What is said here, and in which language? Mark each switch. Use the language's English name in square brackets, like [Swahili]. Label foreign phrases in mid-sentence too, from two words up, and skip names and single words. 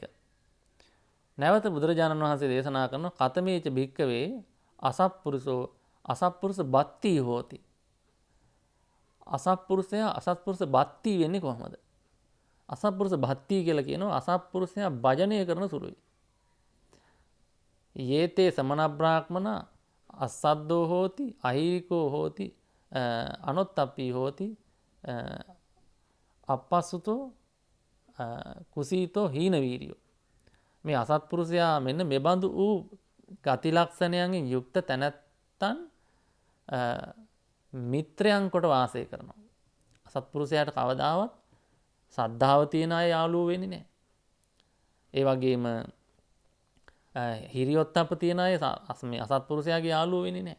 [Sinhala] නැවත බුදුරජාණන් වහන්සේ දේශනා කරන [Pali] කතමේච භික්කවේ අසත්පුරුෂෝ අසත්පුරුෂ බත්ති හෝති. [Sinhala] අසත්පුරුෂයා [Pali] අසත්පුරුෂ බත්ති [Sinhala] වෙන්නේ කොහොමද? [Pali] අසත්පුරුෂ බත්ති [Sinhala] කියලා කියනවා අසත්පුරුෂයා භජනය කරන සුළුයි. [Pali] යේතේ සමන බ්‍රාහ්මන අසද්දෝ හෝති අහිරිකෝ හෝති අනොත්තප්පී හෝති අපස්සුතෝ කුසීතෝ හීන වීරියෝ. [Sinhala] මේ අසත්පුරුෂයා මෙන්න මෙබඳු වූ ගති ලක්ෂණයන්ගෙන් යුක්ත තැනැත්තන් මිත්‍රයන් කොට වාසය කරනවා. අසත්පුරුෂයාට කවදාවත් සද්ධාව තියෙන අය යාළුවෝ වෙන්නේ නැහැ. ඒ වගේම හිරියොත්ප්ප තියෙන අය මේ අසත්පුරුෂයාගේ යාළුවෝ වෙන්නේ නැහැ.